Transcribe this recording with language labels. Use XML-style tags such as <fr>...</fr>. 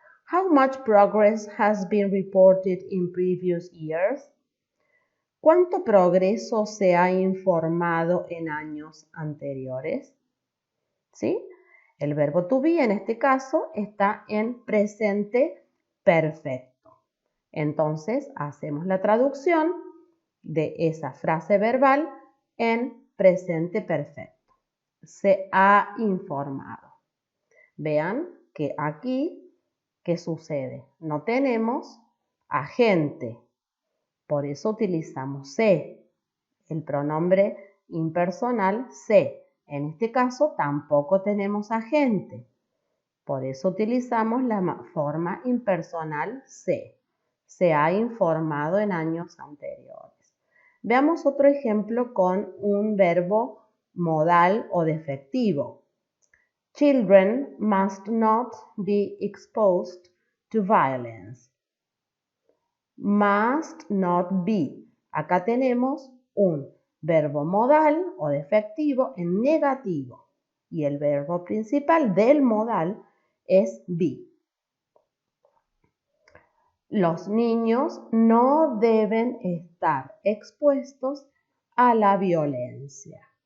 <en>How much progress has been reported in previous years?</en> <es>¿Cuánto progreso se ha informado en años anteriores? ¿Sí? El verbo to be en este caso está en presente perfecto. Entonces, hacemos la traducción de esa frase verbal en presente perfecto. Se ha informado. Vean que aquí, ¿qué sucede? No tenemos agente. Por eso utilizamos se, el pronombre impersonal se. En este caso tampoco tenemos agente. Por eso utilizamos la forma impersonal se. Se ha informado en años anteriores. Veamos otro ejemplo con un verbo modal o defectivo.</es> <en>Children must not be exposed to violence. Must not be.</en> <es>Acá tenemos un verbo modal o defectivo en negativo y el verbo principal del modal es be. Los niños no deben estar expuestos a la violencia.</es>